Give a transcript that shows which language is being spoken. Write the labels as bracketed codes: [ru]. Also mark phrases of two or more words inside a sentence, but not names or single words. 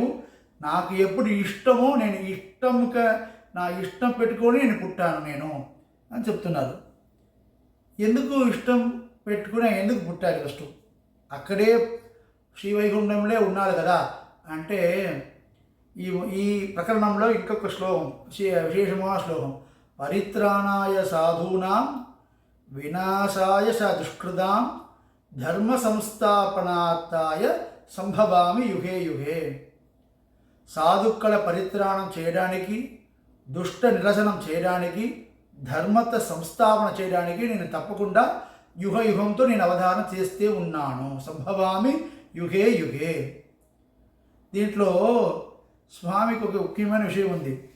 [te] నాకు ఎప్పుడు ఇష్టమో నేను నా ఇష్టం పెట్టుకొని నేను పుట్టాను నేను అని చెప్తున్నారు. ఎందుకు ఇష్టం పెట్టుకుని ఎందుకు పుట్టాలి? ఫస్ట్ అక్కడే శ్రీవైకుంఠంలో ఉన్నారు కదా అంటే ఈ ప్రకరణంలో ఇంకొక శ్లోకం, విశేషమైన శ్లోకం, [sa] పరిత్రాణాయ సాధూనాం వినాశాయ స దుష్కృతాం ధర్మ సంస్థాపనార్థాయ సంభవామి యుగే యుగే. [te] సాధుక్కల పరిత్రాణం చేయడానికి, దుష్ట నిరసనం చేయడానికి, ధర్మత సంస్థాపన చేయడానికి నేను తప్పకుండా యుగ యుగంతో నేను అవధానం చేస్తే ఉన్నాను. [sa] సంభవామి యుగే యుగే. [te] దీంట్లో స్వామికి ఒక ముఖ్యమైన విషయం ఉంది.